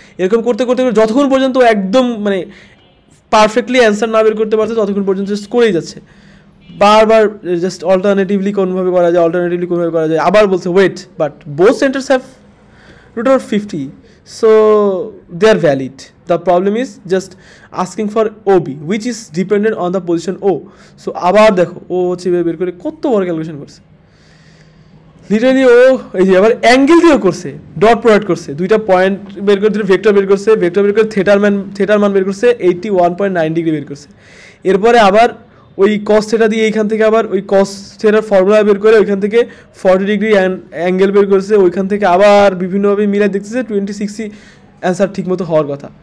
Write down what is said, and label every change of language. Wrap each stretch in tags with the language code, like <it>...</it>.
<bn>এরকম করতে যতক্ষণ পর্যন্ত একদম মানে পারফেক্টলি অ্যান্সার না বের করতে পারছে ততক্ষণ পর্যন্ত জাস্ট করেই যাচ্ছে, বারবার জাস্ট অল্টারনেটিভলি কোনোভাবে করা যায়, আবার বলছে</bn> <en>Wait but both centres have √50 so they are valid. The problem is just asking for OB which is dependent on the position O.</en> <bn>So আবার দেখো ও হচ্ছে বের করে কত বড় ক্যালকুলেশন করছে লিটারালি। ও এই যে আবার অ্যাঙ্গেল দিয়েও করছে, ডট প্রোডাক্ট করছে, দুইটা পয়েন্ট বের করে ভেক্টর বের করে থেটার মান বের করছে 81.9 ডিগ্রি বের করছে। এরপরে আবার ওই কস থেটা দিয়ে এইখান থেকে আবার ওই কস থেটার ফর্মুলা বের করে ওইখান থেকে 40 ডিগ্রি অ্যাঙ্গেল বের করছে, ওইখান থেকে আবার বিভিন্নভাবে মিলাই দেখতেছে 26 অ্যান্সার ঠিকমতো হওয়ার কথা।</bn>